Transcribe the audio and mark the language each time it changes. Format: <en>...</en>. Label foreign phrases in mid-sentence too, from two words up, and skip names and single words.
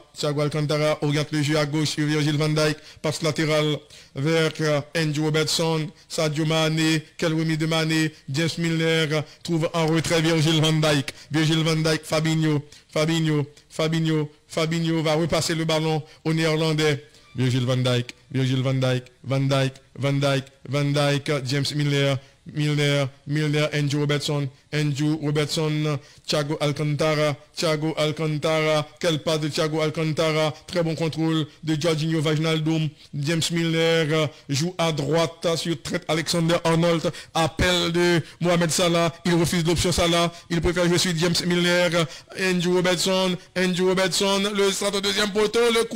<fr>Oriente le jeu à gauche sur Virgil van Dijk. Passe latérale vers Andrew Robertson. Sadio Mané. Quelle remise de Mané. James Milner trouve en retrait Virgil van Dijk. Fabinho va repasser le ballon au néerlandais. Virgil van Dijk. James Milner, Andrew Robertson, Andrew Robertson, Thiago Alcantara, quel pas de Thiago Alcantara, très bon contrôle de Jorginho Wijnaldum, James Milner joue à droite sur Trent Alexander-Arnold, appel de Mohamed Salah, il refuse l'option Salah, il préfère jouer sur James Milner, Andrew Robertson, le centre deuxième poteau, le coup</fr>